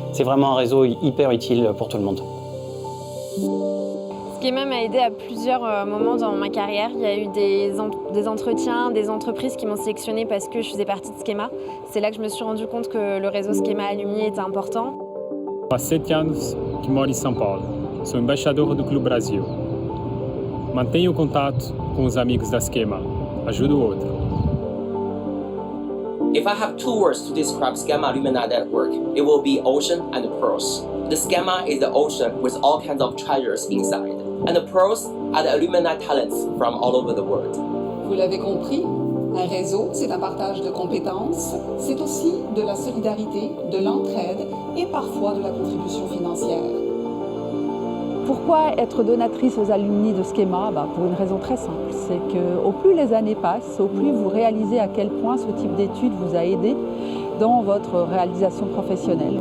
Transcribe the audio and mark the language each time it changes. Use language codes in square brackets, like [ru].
[fr] C'est vraiment un réseau hyper utile pour tout le monde. Schema m'a aidé à plusieurs moments dans ma carrière. Il y a eu des entretiens, des entreprises qui m'ont sélectionnée parce que je faisais partie de Schema. C'est là que je me suis rendu compte que le réseau Schema Alumni était important. [pt] Há 7 anos que moro em São Paulo. Sou embaixador do Clube Brasil. Mantenho contato com os amigos da Schema. Ajudo o outro. [en] If I have two words to describe Schema Alumni Network, it will be ocean and pearls. The Schema is the ocean with all kinds of treasures inside, and the pearls are the alumni talents from all over the world. [fr] Vous l'avez compris, un réseau, c'est un partage de compétences, c'est aussi de la solidarité, de l'entraide et parfois de la contribution financière. Pourquoi être donatrice aux alumni de Schema? Pour une raison très simple, c'est qu'au plus les années passent, au plus vous réalisez à quel point ce type d'études vous a aidé dans votre réalisation professionnelle.